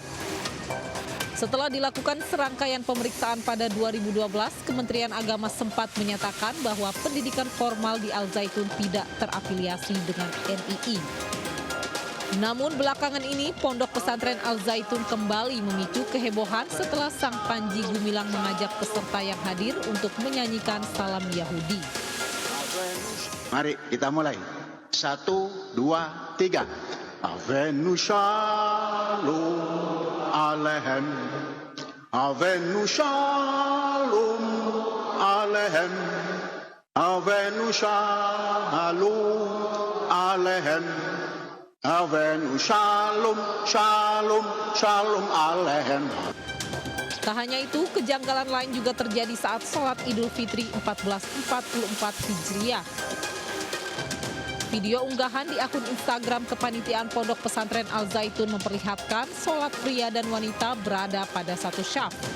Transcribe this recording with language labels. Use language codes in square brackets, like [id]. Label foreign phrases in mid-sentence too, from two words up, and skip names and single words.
[id] Setelah dilakukan serangkaian pemeriksaan pada 2012, Kementerian Agama sempat menyatakan bahwa pendidikan formal di Al Zaitun tidak terafiliasi dengan NII. Namun belakangan ini Pondok Pesantren Al Zaitun kembali memicu kehebohan setelah Sang Panji Gumilang mengajak peserta yang hadir untuk menyanyikan salam Yahudi. Mari kita mulai. 1, 2, 3. [he] הבאנו שלום עליכם. הבאנו שלום עליכם. הבאנו שלום עליכם. הבאנו שלום, שלום, שלום עליכם. [id] Tak hanya itu, kejanggalan lain juga terjadi saat sholat Idul Fitri 1444 Hijriah. Video unggahan di akun Instagram kepanitiaan Pondok Pesantren Al Zaitun memperlihatkan sholat pria dan wanita berada pada satu syaf.